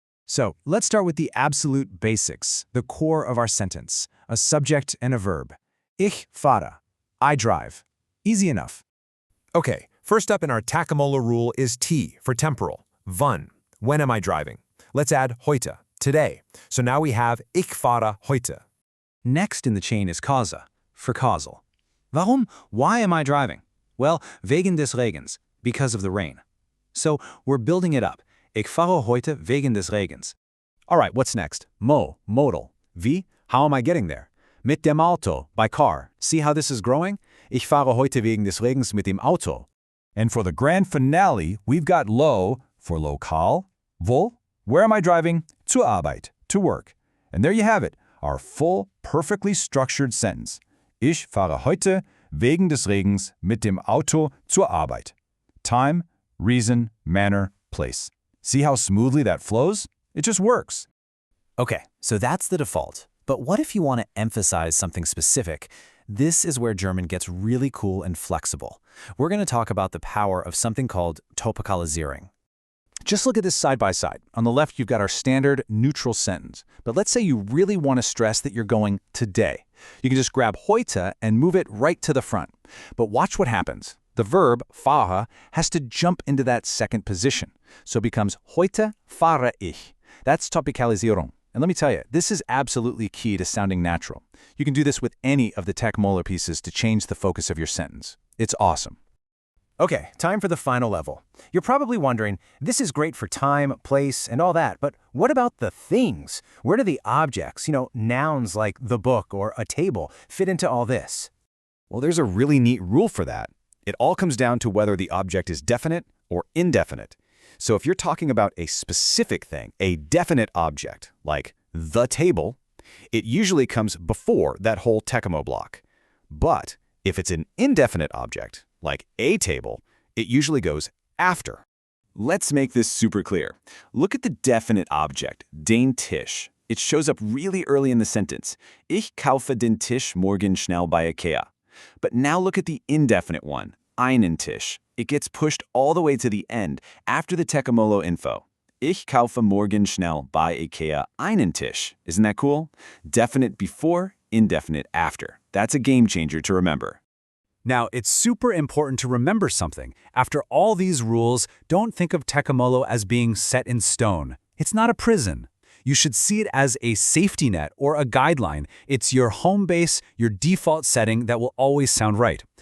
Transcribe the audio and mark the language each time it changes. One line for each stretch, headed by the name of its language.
English: So let's start with the absolute basics, the core of our sentence, a subject and a verb.
German: Ich fahre,
English: I drive. Easy enough. Okay, first up in our TEKAMOLO rule is T for temporal, wann. When am I driving? Let's add heute, today. So now we have
German: ich fahre heute.
English: Next in the chain is Causa, for causal. Warum? Why am I driving? Well,
German: wegen des Regens,
English: because of the rain. So we're building it up.
German: Ich fahre heute wegen des Regens.
English: All right, what's next? Mo, modal. Wie? How am I getting there?
German: Mit dem Auto,
English: by car. See how this is growing?
German: Ich fahre heute wegen des Regens mit dem Auto.
English: And for the grand finale, we've got Lo for lokal. Wo? Where am I driving?
German: Zur Arbeit,
English: to work. And there you have it, our full, perfectly structured sentence.
German: Ich fahre heute wegen des Regens mit dem Auto zur Arbeit.
English: Time, reason, manner, place. See how smoothly that flows? It just works. Okay, so that's the default. But what if you want to emphasize something specific? This is where German gets really cool and flexible. We're going to talk about the power of something called Topikalisierung. Just look at this side by side. On the left, you've got our standard neutral sentence. But let's say you really want to stress that you're going today. You can just grab heute and move it right to the front. But watch what happens. The verb, fahre, has to jump into that second position. So it becomes
German: heute fahre ich.
English: That's Topikalisierung. And let me tell you, this is absolutely key to sounding natural. You can do this with any of the TEKAMOLO pieces to change the focus of your sentence. It's awesome. Okay, time for the final level. You're probably wondering, this is great for time, place, and all that, but what about the things? Where do the objects, nouns like the book or a table, fit into all this? Well, there's a really neat rule for that. It all comes down to whether the object is definite or indefinite. So if you're talking about a specific thing, a definite object, like the table, it usually comes before that whole TEKAMO block. But if it's an indefinite object, like a table, it usually goes after. Let's make this super clear. Look at the definite object, den Tisch. It shows up really early in the sentence.
German: Ich kaufe den Tisch morgen schnell bei IKEA.
English: But now look at the indefinite one, einen Tisch. It gets pushed all the way to the end after the TEKAMOLO info.
German: Ich kaufe morgen schnell bei IKEA einen Tisch.
English: Isn't that cool? Definite before, indefinite after. That's a game changer to remember. Now, it's super important to remember something. After all these rules, don't think of TEKAMOLO as being set in stone. It's not a prison. You should see it as a safety net or a guideline. It's your home base, your default setting that will always sound right.